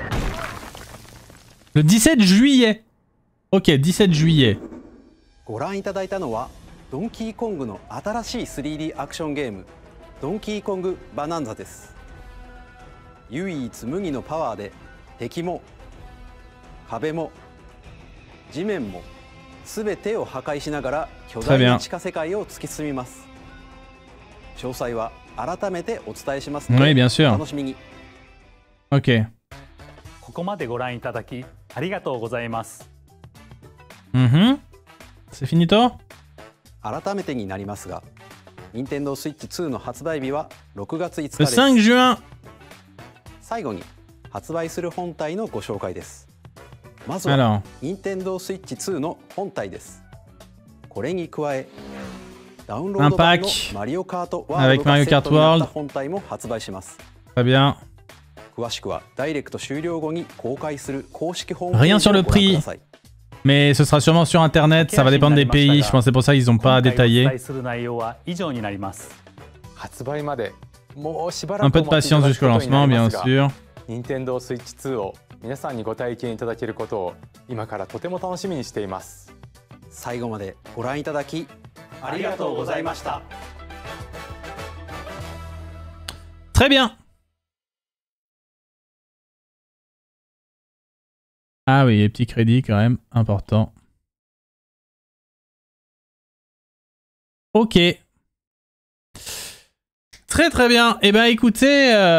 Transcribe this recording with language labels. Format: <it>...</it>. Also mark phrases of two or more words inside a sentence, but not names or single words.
<fr>Le 17 juillet. Ok, 17 juillet.</fr> <ja>ご覧いただいたのはドンキーコングの新しい 3D アクションゲームドンキーコングバナンザです。唯一無二のパワーで敵も壁も地面も全てを破壊しながら巨大な地下世界を突き進みます。詳細は改めてお伝えしますので、お楽しみに。</ja> <fr>Ok.</fr> <ja>ここまでご覧いただきありがとうございます。</ja> <fr>C'est finito?</fr> <ja>改めてになりますが、Nintendo Switch 2の発売日は6月5日</ja> <fr>です。Le 5 juin.</fr> <ja>最後に発売する本体のご紹介です。まずは Nintendo Switch 2の本体です。これに加え、ダウンロード版のマリオカートワールドがセットになった本体も発売します。</ja> <fr>Très bien.</fr> <ja>詳しくはダイレクト終了後に公開する公式ホームページをご覧ください。</ja> <fr>Mais ce sera sûrement sur internet, ça va dépendre des pays, je pense que c'est pour ça qu'ils n'ont pas détaillé. Un peu de patience jusqu'au lancement, bien sûr.</fr> <ja>Nintendo Switch 2を皆さんにご体験いただけることを今からとても楽しみにしています。最後までご覧いただきありがとうございました。</ja> <fr>Très bien. Ah oui, les petits crédits quand même, important. Ok. Très très bien. Eh ben écoutez...</fr>